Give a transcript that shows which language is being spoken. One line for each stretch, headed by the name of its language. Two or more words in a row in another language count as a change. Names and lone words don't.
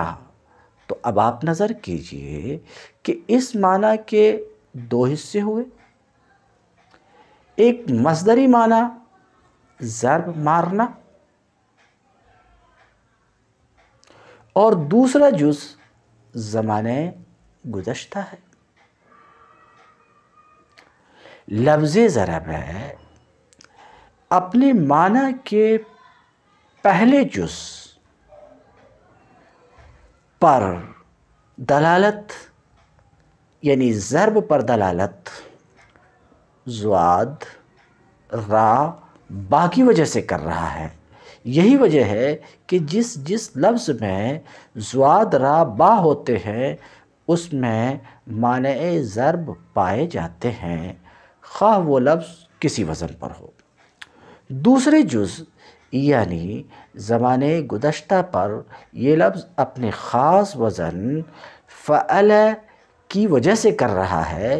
Urdu: تو اب آپ نظر کیجئے کہ اس معنی کے دو حصے ہوئے، ایک مصدری معنی ضرب مارنا، اور دوسرا جز زمانے گزشتہ ہے۔ لفظ ضرب ہے اپنے معنی کے پہلے جز پر دلالت یعنی ضرب پر دلالت زواد را با کی وجہ سے کر رہا ہے۔ یہی وجہ ہے کہ جس لفظ میں زواد را با ہوتے ہیں اس میں معنی ضرب پائے جاتے ہیں، خواہ وہ لفظ کسی وزن پر ہو۔ دوسرے جز یعنی زمانے گزشتہ پر یہ لفظ اپنے خاص وزن فعل کی وجہ سے کر رہا ہے۔